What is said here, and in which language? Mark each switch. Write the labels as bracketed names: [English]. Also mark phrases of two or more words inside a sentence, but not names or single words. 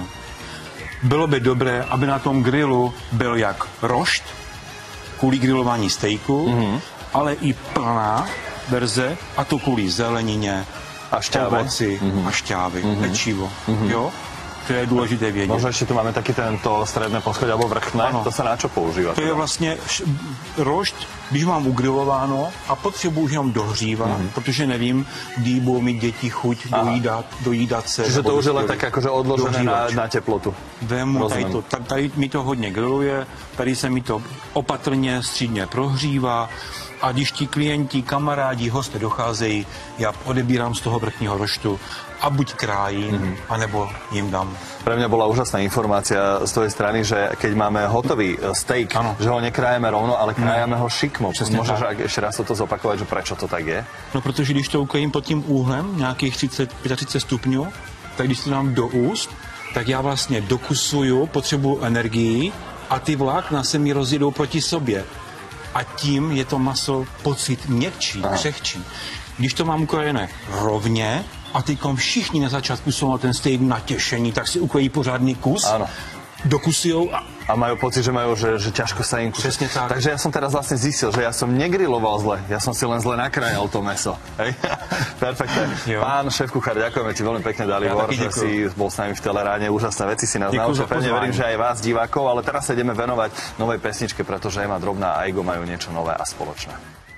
[Czech] Bylo by dobré, aby na tom grillu byl jak rošt, kvůli grilování stejku, ale i plná verze, a to kvůli zelenině, a ovoci a šťávy, pečivo. Jo? To je důležité vědět. [Slovak] Možno ešte tu máme taký tento stredné poschodie, alebo vrchné, to sa na čo používa? [Czech] To je vlastně rošt, když mám ugrilováno a potřebuji už jenom dohřívat, protože nevím, kdy budou mít děti chuť dojídat se. [Slovak] Čiže to už je len tak akože odložené na teplotu. [Czech] Vemu, tady mi to hodně griluje, tady se mi to opatrně, střídně prohřívá. A když ti klienti, kamarádi, hosté docházejí, já odebírám z toho vrchního roštu a buď krájím, anebo jim dám. [Slovak] Pre mňa bola úžasná informácia z tvojej strany, že keď máme hotový steak, že ho nekrájeme rovno, ale krájame ho šikmo. Môžeš ešte raz toto zopakovať, že prečo to tak je? [Czech] No, protože když to ukrojím pod tím úhlem, nějakých 35 stupňů, tak když to dám do úst, tak já vlastně dokusuju, potřebuju energii a ty vlákna se mi rozjedou proti sobě. A tím je to maso pocit měkčí, křehčí. Když to mám ukrojené rovně a teďkom všichni na začátku jsou na ten steak natěšení, tak si ukrojí pořádný kus, dokusujou [Slovak] a majú pocit, že majú, že ťažko sa im... [Czech] Přesne tak. [Slovak] Takže ja som teraz vlastne zistil, že ja som negriloval zle, ja som si len zle nakrájal to mäso. Perfektné. Pán šéf kuchár, ďakujeme ti veľmi pekne, Dalibor, že si bol s nami v Teleráne, úžasné veci si nás naučil. Pevne verím, že aj vás, divákov, ale teraz sa ideme venovať novej pesničke, pretože Ema Drobná a Aigo majú niečo nové a spoločné.